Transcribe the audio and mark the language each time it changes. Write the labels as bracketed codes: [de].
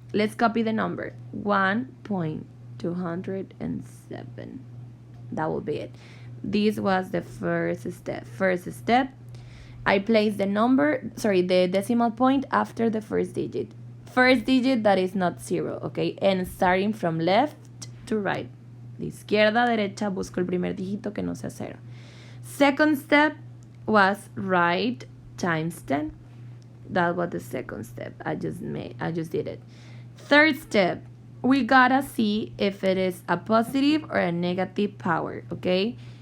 [en] Let's copy the number, 1.207. That will be it. This was the first step. I place the decimal point after the first digit. First digit that is not 0, okay? And starting from left to right. [es] De izquierda a derecha busco el primer dígito que no sea 0. [en] Second step was write times 10. That was the second step. I just did it. Third step, we gotta see if it is a positive or a negative power, okay?